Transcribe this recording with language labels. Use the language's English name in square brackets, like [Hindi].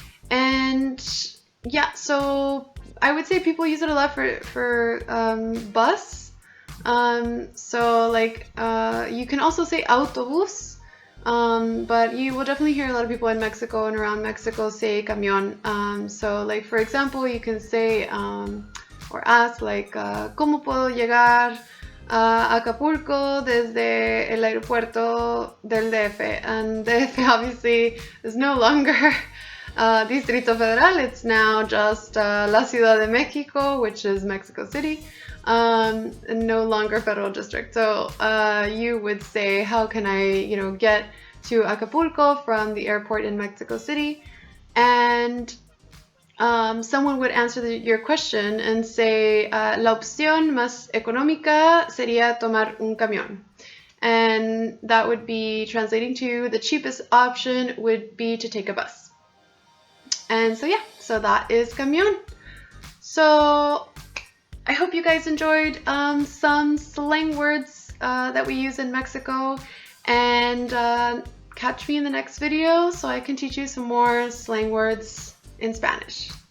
[English] And yeah, so I would say people use it a lot for bus. So like you can also say autobús, but you will definitely hear a lot of people in Mexico and around Mexico say camión. So like for example, you can say or ask like [Spanish] ¿cómo puedo llegar a Acapulco desde el aeropuerto del DF? [English] And DF obviously is no longer Distrito Federal, it's now just La Ciudad de Mexico, which is Mexico City, no longer federal district. So you would say, how can I, get to Acapulco from the airport in Mexico City? And someone would answer your question and say, [Spanish] la opción más económica sería tomar un camión. [English] And that would be translating to the cheapest option would be to take a bus. And so yeah, so that is camión. So I hope you guys enjoyed some slang words that we use in Mexico, and catch me in the next video so I can teach you some more slang words in Spanish.